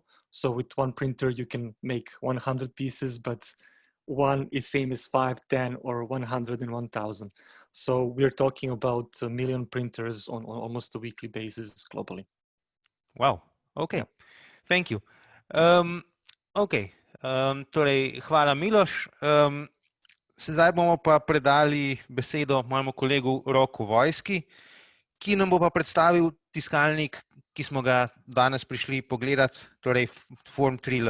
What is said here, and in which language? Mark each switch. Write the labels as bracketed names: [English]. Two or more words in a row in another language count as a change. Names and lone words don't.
[English] So with one printer, you can make 100 pieces, but one is same as 5, 10, or 100 and 1,000. So we're talking about 1 million printers on almost a weekly basis globally. Wow. Okay. Yeah. Thank you. [Slovenian] Torej, hvala Miloš. Sedaj bomo pa predali besedo mojemu kolegu Roku Vojski, ki nam bo pa predstavil tiskalnik, ki smo ga danes prišli pogledati, torej Form 3L.